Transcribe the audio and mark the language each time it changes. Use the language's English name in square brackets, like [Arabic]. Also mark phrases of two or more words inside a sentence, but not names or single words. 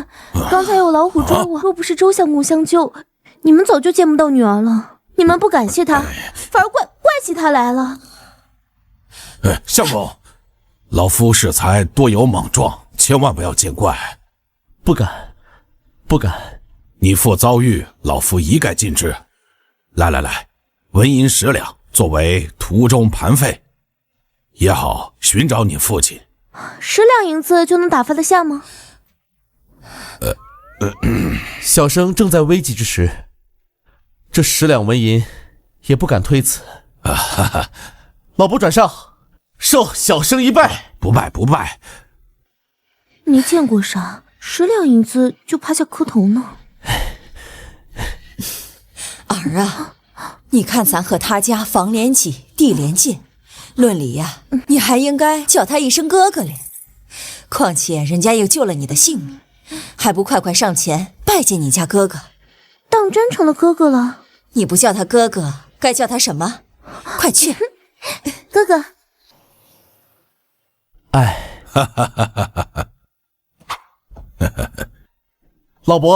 [Chinese] 剛才有老虎抓我，若不是周相公相救，你們早就見不到女兒了。你們不感謝他，反而怪起他來了。相公，老夫適才多有莽撞，千萬不要見怪。不敢，不敢。你父遭遇，老夫一概盡知。來，纹銀10兩作為途中盤費，也好尋找你父親。 10兩銀子就能打發得下嗎？小生正在危急之時，這10兩紋銀也不敢推辭。老伯轉上，受小生一拜。不拜。沒見過啥，10兩銀子就趴下磕頭呢。兒啊，你看咱和他家房連擠，地連近，論理呀，你還應該叫他一聲哥哥嘞。況且人家又救了你的性命，還不快上前拜見你家哥哥？當真成了哥哥了？你不叫他哥哥，該叫他什麼？快去，哥哥。哎， 老伯，